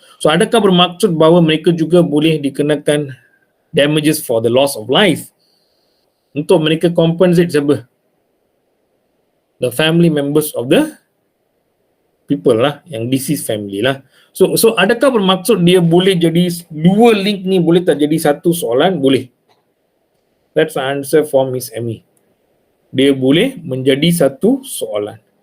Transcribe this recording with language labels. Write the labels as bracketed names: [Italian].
[Malay] So adakah bermaksud bahawa mereka juga boleh dikenakan [English] damages for the loss of life [Malay] untuk mereka compensate siapa? [English] The family members of the people lah, [Malay] yang deceased family lah. So adakah bermaksud dia boleh jadi dua link ni, boleh tak jadi satu soalan? Boleh. [English] That's the answer for Miss Amy. [Malay] Dia boleh menjadi satu soalan.